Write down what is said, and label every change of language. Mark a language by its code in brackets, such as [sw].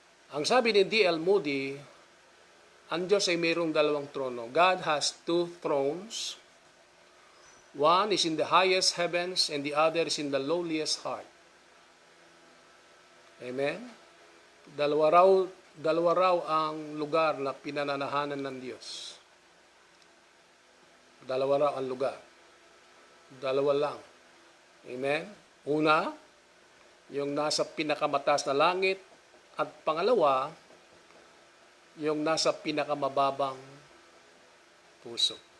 [tl] Ang sabi ni D.L. Moody, ang Diyos ay mayroong dalawang trono. [en] God has two thrones. One is in the highest heavens and the other is in the lowliest heart. Amen? [tl] Dalawa raw ang lugar na pinananahanan ng Diyos. Dalawa raw ang lugar. Dalawa lang. Amen? Una, yung nasa pinakamataas na langit, at pangalawa, yung nasa pinakamababang puso.